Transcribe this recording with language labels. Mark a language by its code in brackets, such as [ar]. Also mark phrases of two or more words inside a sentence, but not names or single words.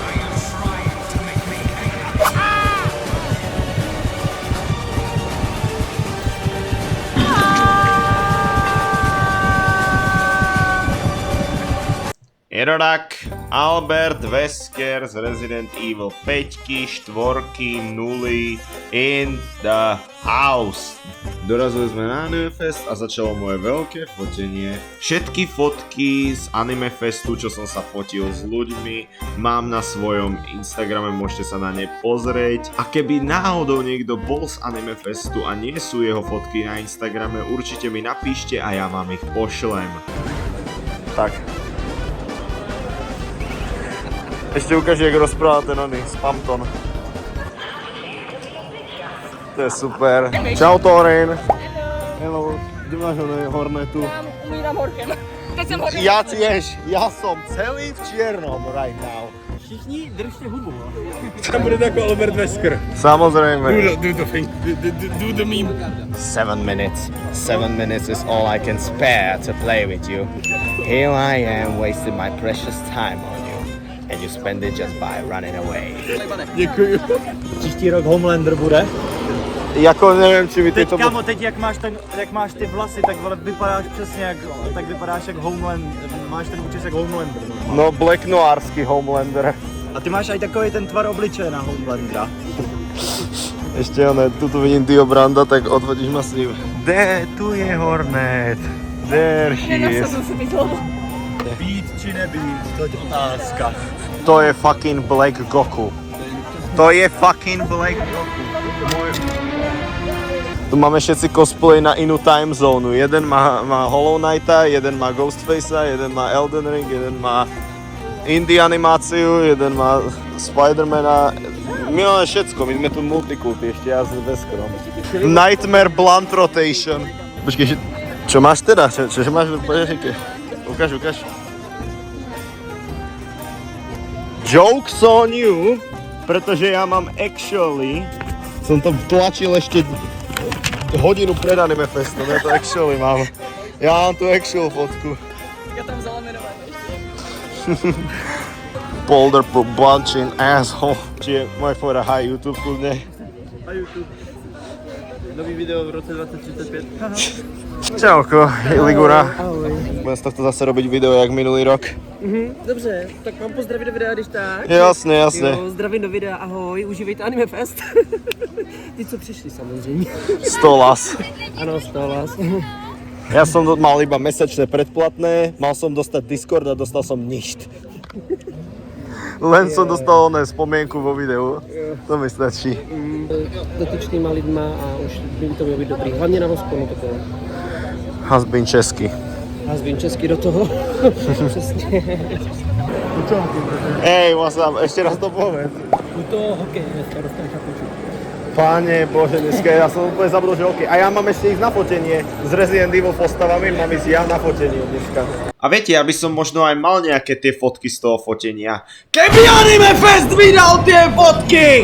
[sk] Je to tak, Albert Wesker z Resident Evil 5, 4, 0 [en] in the house. [sk] Dorazili sme na Anime Fest a začalo moje veľké fotenie. Všetky fotky z Anime Festu, čo som sa fotil s ľuďmi, mám na svojom Instagrame, môžete sa na ne pozrieť. A keby náhodou niekto bol z Anime Festu a nie sú jeho fotky na Instagrame, určite mi napíšte a ja vám ich pošlem. Tak. Ešte ukáže, jak rozpráva ten oný, Spampton. To je super. Čau Torin. Hello. Kde máš oné hornetu? [cs] Umírám horkem. Teď jsem horkem. [sk] Ja tiež, ja som celý v čiernom [en] right now. [cs] Všichni držte hubu. Tam bude jako Albert Wesker. [sk] Samozrejme. [en] Do the meme. 7 minutes. 7 minutes is all I can spare to play with you. Here I am wasting my precious time on you. And you spend it just by running away. [cs] Děkuju. Příští rok Homelander bude. [sk] Jako neviem, či by [cs] Teď, [sk] tieto... [cs] kámo, teď jak máš ty vlasy, tak vole, vypadáš přesně jak, tak vypadáš jak Homelander, máš ten účes jak Homelander. No Black Noirsky Homelander. A ty máš aj takový ten tvar obličeje na Homelandera. [sk] Ešte oné, tuto vidím Dio Branda, tak odvodíš ma s ním. Tu je Hornet. [en] There she is. [sk] Nenasadil si mi to. [cs] Být či nebýt, to je otázka. To je fucking Black Goku. To je fucking Black Goku. [sk] Tu máme všetci cosplay na inú time zónu. Jeden má Hollow Knighta, jeden má Ghostfacea, jeden má Elden Ring, jeden má indie animáciu, jeden má Spidermana. My máme všetko, my sme tu multikulty, ešte ja s Veskerom. Nightmare Blunt Rotation. Počkej, čo máš teda? Čo máš v poďažike? Ukáž. [en] Jokes on you, [sk] pretože ja mám actually, som to tlačil ešte hodinu pred Anime Festom, ja to actually mám. Ja mám tu actual fotku. [cs] Já tam vzala jmenovat. [en] Boulder bunching asshole. [sk] Čiže môj fora hi YouTube kľudne. [cs] A YouTube. Nový video v roce 2035. [sk] Čauko, Ligura. Budem z tohto zase robiť video jak minulý rok. [cs] Dobře, tak mám pozdravit do videa, když tak. [sk] Jasne. [cs] Jo, zdravím do videa, ahoj, užívejte Anime Fest. Ty, co přišli samozřejmě. Stolas. Ano, Stolas. [sk] Ja som mal iba mesačné predplatné, mal som dostať Discord a dostal som ništ. Len som dostal oné spomienku vo videu, to mi stačí. [cs] Dotyčnýma lidma a už by to mělo být dobrý. Hlavně na Vosponu to bylo. Hasbin česky. Hazbín česky do toho. Přesně. [sk] Ej, Masam, ešte raz to povedz. [cs] U toho hokej dneska dostaneš na poču. [sk] Páne Bože, dneska ja som úplne zabudol, že okej. A ja mám ešte ísť na fotenie s Resident Evil postavami, mám ísť ja na fotenie dneska. A viete, ja by som možno aj mal nejaké tie fotky z toho fotenia. Keby Anime Fest vydal tie fotky!